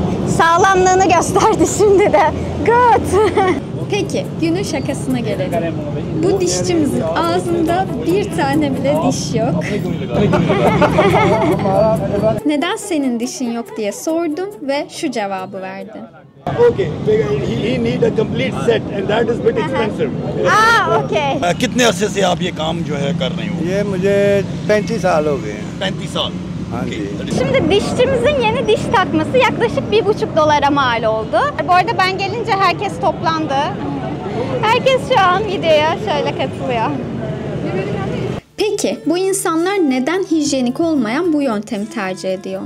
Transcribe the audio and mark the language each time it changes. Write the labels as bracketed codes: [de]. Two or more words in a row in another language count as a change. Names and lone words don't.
[tr] Sağlamlığını gösterdi şimdi de. [en] Good. [tr] Peki, günün şakasına gelelim. Bu dişçimizin ağzında bir tane bile diş yok. Neden senin dişin yok diye sordum ve şu cevabı verdi. [en] Okay, he need a complete set and that is bit expensive. Okay. [hi] कितने अरसे से आप ये काम जो है कर रहे हो? ये मुझे 35 साल हो गए हैं। 35 साल. हाँ जी। [tr] Şimdi dişçimizin yeni diş takması yaklaşık $1,500'a mal oldu. Bu arada ben gelince herkes toplandı. Herkes şu an videoya şöyle katılıyor. Peki, bu insanlar neden hijyenik olmayan bu yöntemi tercih ediyor?